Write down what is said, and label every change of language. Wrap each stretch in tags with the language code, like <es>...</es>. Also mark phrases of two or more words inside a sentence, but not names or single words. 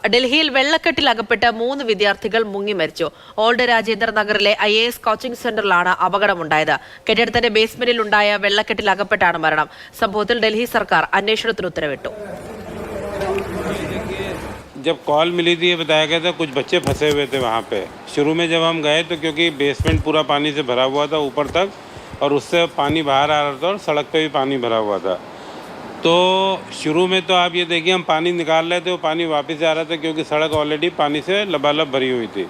<ml>ഡൽഹിയിൽ വെള്ളക്കെട്ടിൽ അകപ്പെട്ട 3 വിദ്യാർത്ഥികൾ മുങ്ങി മരിച്ചു. ഓൾഡ് രാജേന്ദ്ര നഗറിലെ IAS കോച്ചിംഗ് സെന്ററിലാണ് അപകടമുണ്ടായത്. കെട്ടിടത്തിന്റെ ബേസ്മെന്റിൽ ഉണ്ടായ വെള്ളക്കെട്ടിൽ അകപ്പെട്ടാണ് മരണം. സംഭവത്തിൽ ഡൽഹി സർക്കാർ അന്വേഷണത്തിന് ഉത്തരവിട്ടു.</ml> <hi>जब कॉल मिली थी ये बताया गया था कुछ बच्चे फंसे हुए थे वहाँ पे। शुरू में जब हम गए तो क्योंकि बेसमेंट पूरा पानी से भरा हुआ था ऊपर तक और उससे पानी बाहर आ रहा था और सड़क पे भी पानी भरा हुआ था। तो शुरू में तो आप ये देखिए हम पानी निकाल रहे थे, वो पानी वापस आ रहा था क्योंकि सड़क ऑलरेडी पानी से लबालब भरी हुई थी।</hi>